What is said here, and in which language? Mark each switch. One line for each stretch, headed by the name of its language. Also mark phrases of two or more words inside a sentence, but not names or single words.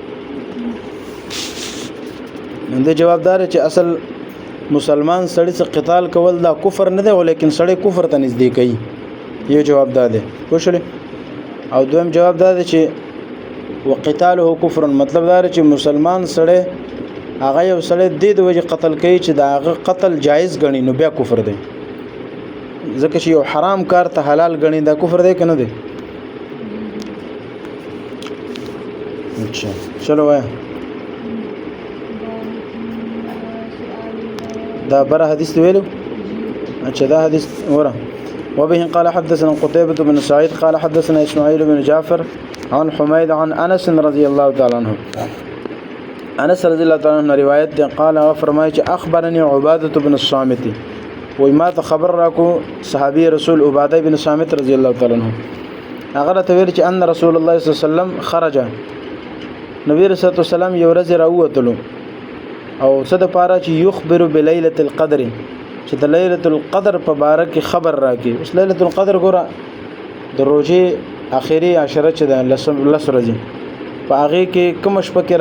Pashto: نو جواب دار چې اصل مسلمان سړی سره قتال کول دا کفر نه دی ولیکن سړی کفر ته نږدې کوي یو جواب دا دی پوه شئ او دویم جواب دا دی چې
Arabic: وقتاله کفر
Pashto: مطلب دا چې مسلمان سړی هغه یو سړی د وجه قتل کوي چې دا هغه قتل جایز غني نو بیا کفر دی ځکه چې یو حرام کار ته حلال غني دا کفر دی کنه دی
Urdu: اچھا چلو
Pashto: وای دا بره حدیث ویلو اچھا دا حدیث ورا وبه
Arabic: قال حدثنا قتيبة بن سعيد قال حدثنا إسماعيل بن جعفر عن حميد عن أنس رضي الله تعالى عنه
Pashto: انس
Arabic: رضی الله تعالی عنہ
Pashto: روایت ده قال فرمایي چې
Arabic: اخبرني عباده بن الصامت
Pashto: وما ته خبر راکو صحابي رسول عباده بن الصامت
Arabic: رضی الله تعالی عنہ
Pashto: هغه ته ویل چې
Arabic: ان رسول الله صلی الله علیه وسلم خرج
Pashto: نبی رسول الله سلام یو ورځ راووتلو او څه د پاره چې
Arabic: یخبر بليله القدر
Pashto: چې د ليله القدر په باره کې خبر راکې اوس ليله القدر ګوره د روزي اخیری عشره چې د لس ورځې په هغه کې کوم شپه کې